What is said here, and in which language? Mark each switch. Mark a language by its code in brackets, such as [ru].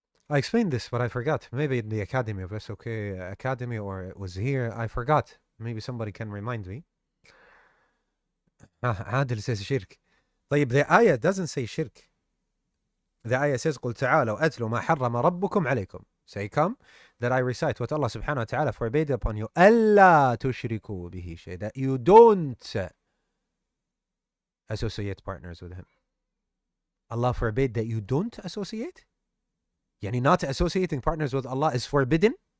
[en] I explained this, but I forgot. Maybe in the academy of SOK Academy, or it was here. I forgot. Maybe somebody can remind me. Adil says shirk. طيب, the ayah doesn't say shirk. The ayah says, [ar] قُلْ تَعَالَوْا أَتْلُوا مَا حَرَّمَ رَبُّكُمْ عَلَيْكُمْ. [en] Say, come, that I recite what Allah subhanahu wa ta'ala forbade upon you. [ar] أَلَّا تُشْرِكُوا بِهِ شَيْءٍ. [en] That you don't associate partners with him. Allah forbade that you don't associate? Yani not associating partners with Allah is forbidden?